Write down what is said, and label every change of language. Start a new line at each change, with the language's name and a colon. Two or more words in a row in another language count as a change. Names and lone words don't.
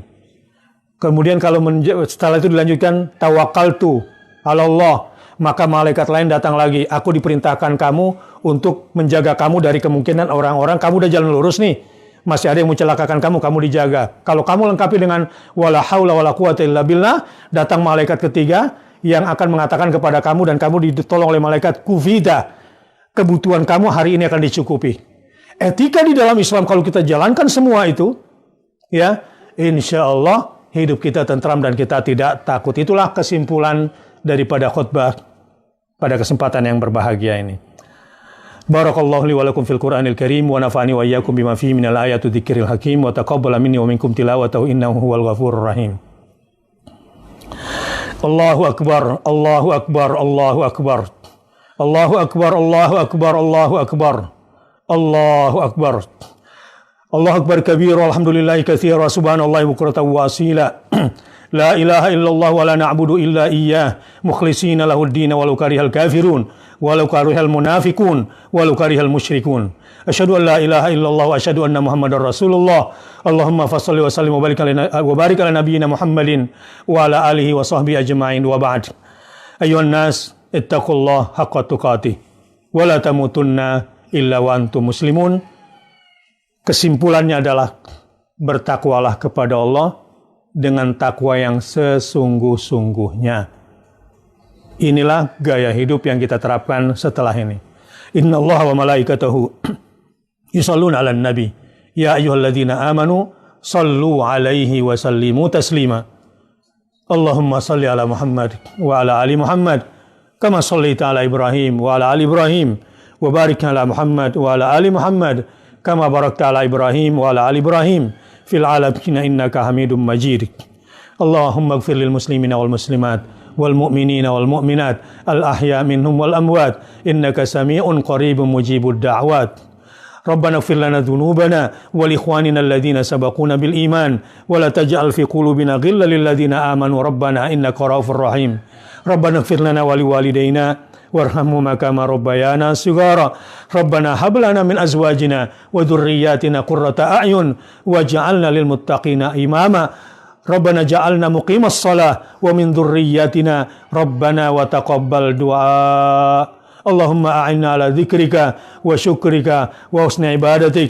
Indonesian: Kemudian kalau setelah itu dilanjutkan,
Arabic: توكلت على الله,
Indonesian: maka malaikat lain datang lagi, aku diperintahkan kamu untuk menjaga kamu dari kemungkinan orang-orang, kamu udah jalan lurus nih, masih ada yang mencelakakan kamu dijaga. Kalau kamu lengkapi dengan
Arabic: ولا حول ولا قوة إلا بالله,
Indonesian: datang malaikat ketiga yang akan mengatakan kepada kamu dan kamu ditolong oleh malaikat kufida. Kebutuhan kamu hari ini akan dicukupi. Etika di dalam Islam kalau kita jalankan semua itu, ya,
Arabic: إن شاء الله
Indonesian: hidup kita tentram dan kita tidak takut. Itulah kesimpulan daripada khutbah pada kesempatan yang berbahagia ini.
Arabic: بارك الله لي ولكم في القرآن الكريم ونفعني وإياكم بما فيه من الآيات الذكر الحكيم وتقبل مني ومنكم تلاوته إنه هو الغفور الرحيم. الله أكبر، الله أكبر، الله أكبر. الله أكبر، الله أكبر، الله أكبر. الله أكبر. الله أكبر كبيرا والحمد لله كثيرا سبحان الله بكرة وأصيلا. لا إله إلا الله ولا نعبد إلا إياه مخلصين له الدين ولو كره الكافرون ولو كره المنافقون ولو كره المشركون. أشهد أن لا إله إلا الله وأشهد أن محمدا رسول الله. اللهم فصل وسلم وبارك على نبينا محمد وعلى آله وصحبه أجمعين وبعد. أيها الناس اتقوا الله حق تقاته ولا تموتن إلا وأنتم مسلمون.
Indonesian: Kesimpulannya adalah bertakwalah kepada Allah dengan takwa yang sesungguh-sungguhnya. Inilah gaya hidup yang kita terapkan setelah ini.
Arabic: إن الله وملائكته يصلون على النبي. يا أيها الذين آمنوا صلوا عليه وسلموا تسليما. اللهم صل على محمد وعلى آل محمد كما صليت على إبراهيم وعلى آل إبراهيم وبارك على محمد وعلى آل محمد كما باركت على إبراهيم وعلى آل إبراهيم في العالمين إنك حميد مجيد. اللهم اغفر للمسلمين والمسلمات والمؤمنين والمؤمنات الأحياء منهم والأموات إنك سميع قريب مجيب الدعوات. ربنا اغفر لنا ذنوبنا ولإخواننا الذين سبقونا بالإيمان ولا تجعل في قلوبنا غلا للذين آمنوا ربنا إنك رؤوف رحيم. ربنا اغفر لنا ولوالدينا وارحمهما كما ربيانا صغارا. ربنا هب لنا من أزواجنا وذرياتنا قرة أعين واجعلنا للمتقين إماما. ربنا اجعلنا مقيمي الصلاة ومن ذرياتنا ربنا وتقبل دعاء. اللهم أعنا على ذكرك وشكرك وحسن عبادتك.